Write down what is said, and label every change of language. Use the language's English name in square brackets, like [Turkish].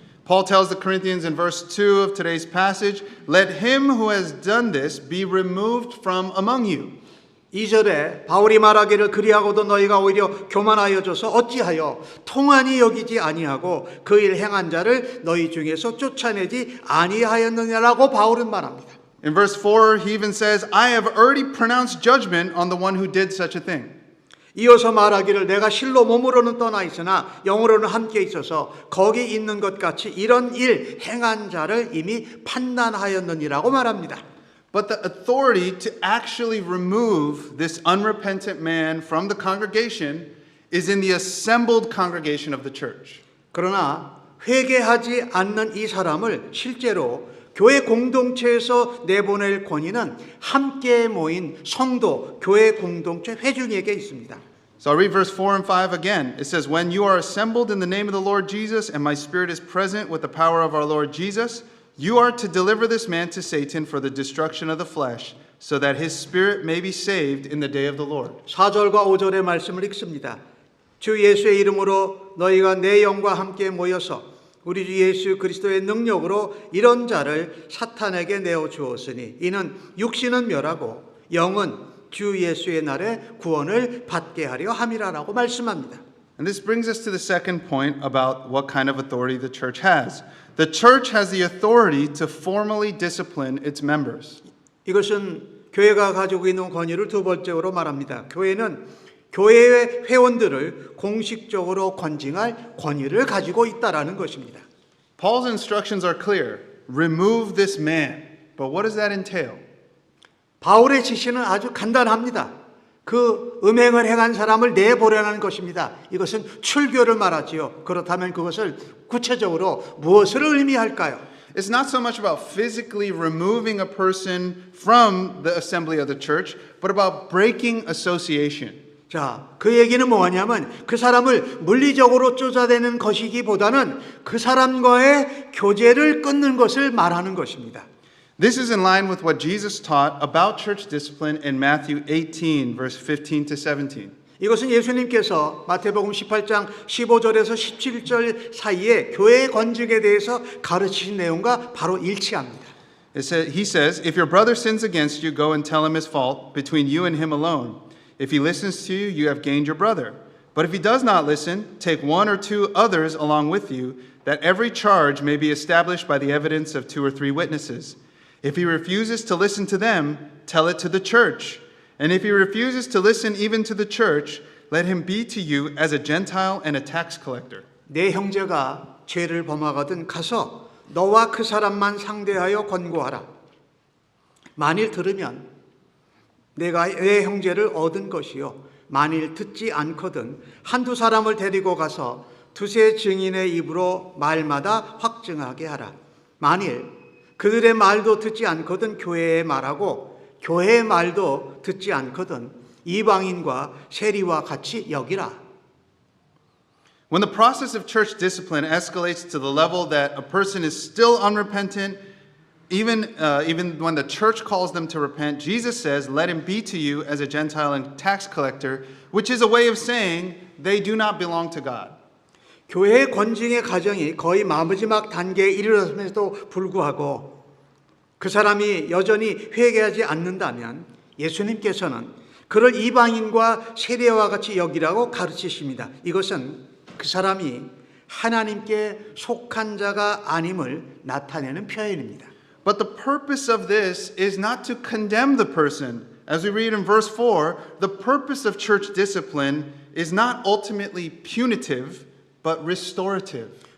[English] Paul tells the Corinthians in verse 2 of today's passage, "Let him who has done this be removed from among you." [Korean] 2절에 바울이 말하기를 그리하고도 너희가 오히려 교만하여져서 어찌하여 통한이 여기지 아니하고 그 일 행한 자를 너희 중에서 쫓아내지 아니하였느냐라고 바울은 말합니다. [English] In verse 4, he even says, "I have already pronounced judgment on the one who did such a thing." [Korean] 이어서 말하기를 내가 실로 몸으로는 떠나 있으나 영으로는 함께 있어서 거기 있는 것 같이 이런 일 행한 자를 이미 판단하였느니라고 말합니다. [English] But the authority to actually remove this unrepentant man from the congregation is in the assembled congregation of the church. [Korean] 그러나 회개하지 않는 이 사람을 실제로 교회 공동체에서 내보낼 권위는 함께 모인 성도, 교회 공동체 회중에게 있습니다. [English] So I'll read verse 4 and 5 again. It says, "When you are assembled in the name of the Lord Jesus, and my spirit is present with the power of our Lord Jesus, you are to deliver this man to Satan for the destruction of the flesh, so that his spirit may be saved in the day of the Lord." [Korean] 4절과 5절의 말씀을 읽습니다. 주 예수의 이름으로 너희가 내 영과 함께 모여서 우리 주 예수 그리스도의 능력으로 이런 자를 사탄에게 내어 주었으니 이는 육신은 멸하고 영은 주 예수의 날에 구원을 받게 하려 함이라라고 말씀합니다. [English] And this brings us to the second point about what kind of authority the church has. The church has the authority to formally discipline its members. [Korean] 이것은 교회가 가지고 있는 권위를 두 번째로 말합니다. 교회는 교회의 회원들을 공식적으로 권징할 권위를 가지고 있다라는 것입니다. [English] Paul's instructions are clear. Remove this man. But what does that entail? [Korean] 바울의 지시는 아주 간단합니다. 그 음행을 행한 사람을 내보내라는 것입니다. 이것은 출교를 말하지요. 그렇다면 그것을 구체적으로 무엇을 의미할까요? [English] It's not so much about physically removing a person from the assembly of the church, but about breaking association. [Korean] 자, 그 얘기는 뭐냐면 그 사람을 물리적으로 쫓아내는 것이기보다는 그 사람과의 교제를 끊는 것을 말하는 것입니다. [English] This is in line with what Jesus taught about church discipline in Matthew 18, verse 15 to 17. [Korean] 이것은 예수님께서 마태복음 18장 15절에서 17절 사이에 교회의 권직에 대해서 가르치신 내용과 바로 일치합니다. [English] He says, if your brother sins against you, go and tell him his fault between you and him alone. If he listens to you, you have gained your brother. But if he does not listen, take one or two others along with you, that every charge may be established by the evidence of 2 or 3 witnesses. If he refuses to listen to them, tell it to the church. And if he refuses to listen even to the church, let him be to you as a Gentile and a tax collector. [Korean] 내 형제가 죄를 범하거든 가서 너와 그 사람만 상대하여 권고하라. 만일 들으면 내가 내 형제를 얻은 것이요. 만일 듣지 않거든 한두 사람을 데리고 가서 두세 증인의 입으로 말마다 확증하게 하라. 만일 그들의 말도 듣지 않거든 교회의 말하고 교회의 말도 듣지 않거든 이방인과 세리와 같이 여기라. [English] When the process of church discipline escalates to the level that a person is still unrepentant, even when the church calls them to repent, Jesus says, let him be to you as a Gentile and tax collector, which is a way of saying they do not belong to God. [Korean] 교회의 권징의 과정이 거의 마지막 단계에 이르렀음에도 불구하고 그 사람이 여전히 회개하지 않는다면 예수님께서는 그를 이방인과 세리와 같이 여기라고 가르치십니다. 이것은 그 사람이 하나님께 속한 자가 아님을 나타내는 표현입니다. [English] But the purpose of this is not to condemn the person. As we read in verse 4, the purpose of church discipline is not ultimately punitive, but restorative.